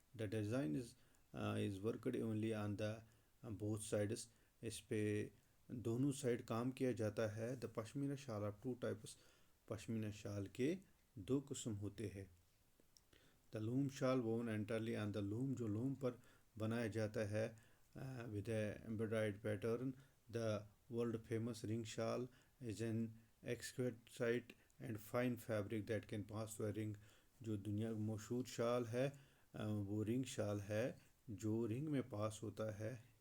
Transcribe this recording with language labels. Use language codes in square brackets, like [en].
[en] The design is worked only on the both sides. [ur] اس پہ دونوں side کام کیا جاتا ہے. [en] The pashmina shawl of two types. [ur] پشمینہ شال کے دو قسم ہوتے ہیں. [en] the loom shawl woven entirely on the loom, [ur] جو لوم پر بنایا جاتا ہے [en] With a embroidered pattern. The world famous ring shawl is an exquisite and fine fabric that can pass through a ring. [ur] جو دنیا مشہور شال ہے وہ رنگ شال ہے جو رنگ میں پاس ہوتا ہے.